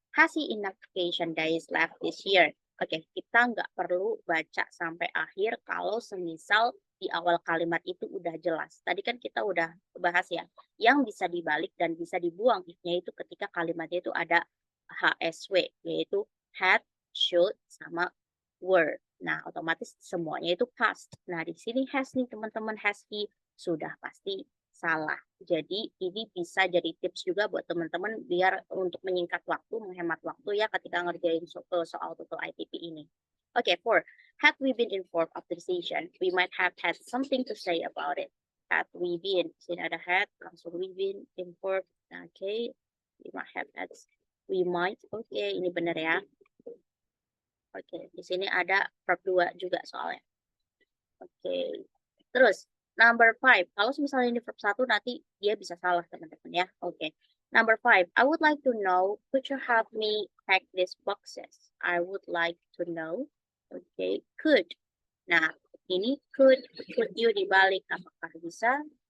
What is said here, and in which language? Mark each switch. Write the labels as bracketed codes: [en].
[en] Has he enough vacation days left this year? [id] Oke, kita nggak perlu baca sampai akhir kalau semisal di awal kalimat itu udah jelas. Tadi kan kita udah bahas ya, yang bisa dibalik dan bisa dibuang if-nya itu ketika kalimatnya itu ada HSW, yaitu had, should, sama were. Nah, otomatis semuanya itu past. Nah, di sini has nih teman-teman, [en] has he, [id] sudah pasti salah. Jadi ini bisa jadi tips juga buat teman-teman biar untuk menyingkat waktu, menghemat waktu ya ketika ngerjain soal tutul ITP ini. Oke, 4. [en] Had we been informed of the decision, we might have had something to say about it. Had we been, [id] sini ada had, langsung [en] we been informed. Oke, we might have had, we might. [id] Oke, ini benar ya. Oke, di sini ada verb 2 juga soalnya. Oke, terus number 5. Kalau misalnya ini verb 1 nanti dia bisa salah teman-teman ya. Oke. Number 5. [en] I would like to know, could you help me pack these boxes? I would like to know. Oke, could. [id] Nah, ini [en] could you [id] dibalik apakah bisa?